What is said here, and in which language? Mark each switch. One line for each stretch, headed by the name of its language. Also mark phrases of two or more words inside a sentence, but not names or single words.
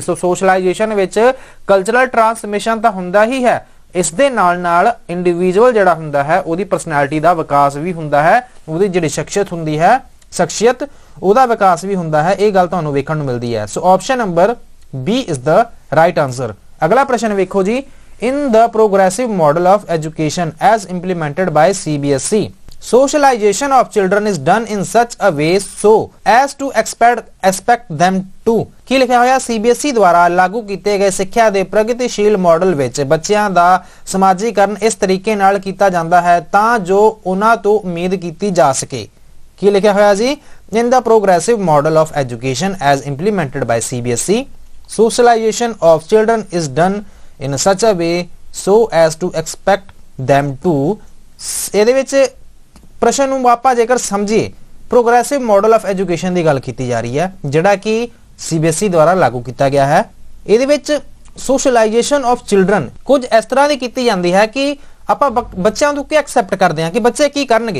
Punjabi: ਸੋ ਸੋਸ਼ਲਾਈਜੇਸ਼ਨ ਵਿੱਚ
English: cultural transmission
Punjabi: ਤਾਂ ਹੁੰਦਾ ਹੀ ਹੈ, ਇਸ ਦੇ ਨਾਲ ਨਾਲ ਇੰਡੀਵਿਜੂਅਲ ਜਿਹੜਾ ਹੁੰਦਾ ਹੈ ਉਹਦੀ ਪਰਸਨੈਲਿਟੀ ਦਾ ਵਿਕਾਸ ਵੀ ਹੁੰਦਾ ਹੈ, ਉਹਦੀ ਜਿਹੜੀ ਸ਼ਖਸੀਅਤ ਹੁੰਦੀ ਹੈ, ਸ਼ਖਸੀਅਤ ਉਹਦਾ ਵਿਕਾਸ ਵੀ ਹੁੰਦਾ ਹੈ। ਇਹ ਗੱਲ ਤੁਹਾਨੂੰ ਵੇਖਣ ਨੂੰ ਮਿਲਦੀ ਹੈ। ਸੋ
English: option number B is the right answer.
Punjabi: ਅਗਲਾ ਪ੍ਰਸ਼ਨ ਵੇਖੋ ਜੀ,
English: in the progressive model of education as implemented by CBSE. Socialization of children is done in such a way so as to expect them to
Punjabi: ਕੀ ਲਿਖਿਆ ਹੋਇਆ CBSE ਦੁਆਰਾ ਲਾਗੂ ਕੀਤੇ ਗਏ ਸਿੱਖਿਆ ਦੇ ਪ੍ਰਗਤੀਸ਼ੀਲ ਮਾਡਲ ਵਿੱਚ ਬੱਚਿਆਂ ਦਾ ਸਮਾਜੀਕਰਨ ਇਸ ਤਰੀਕੇ ਨਾਲ ਕੀਤਾ ਜਾਂਦਾ ਹੈ ਤਾਂ ਜੋ ਉਹਨਾਂ ਤੋਂ ਉਮੀਦ ਕੀਤੀ ਜਾ ਸਕੇ। ਕੀ ਲਿਖਿਆ ਹੋਇਆ ਜੀ
English: in the progressive model of education as implemented by CBSE socialization of children is done in such a way so as to expect them to
Punjabi: ਇਹਦੇ ਵਿੱਚ ਪ੍ਰਸ਼ਨ ਨੂੰ ਆਪਾਂ ਜੇਕਰ ਸਮਝੀਏ
English: progressive model of education
Punjabi: ਦੀ ਗੱਲ ਕੀਤੀ ਜਾ ਰਹੀ ਹੈ ਜਿਹੜਾ ਕਿ CBSE ਦੁਆਰਾ ਲਾਗੂ ਕੀਤਾ ਗਿਆ ਹੈ। ਇਹਦੇ ਵਿੱਚ
English: socialization of children
Punjabi: ਕੁਝ ਇਸ ਤਰ੍ਹਾਂ ਦੀ ਕੀਤੀ ਜਾਂਦੀ ਹੈ ਕਿ ਆਪਾਂ ਬੱਚਿਆਂ ਨੂੰ ਕੀ ਐਕਸੈਪਟ ਕਰਦੇ ਹਾਂ ਕਿ ਬੱਚੇ ਕੀ ਕਰਨਗੇ।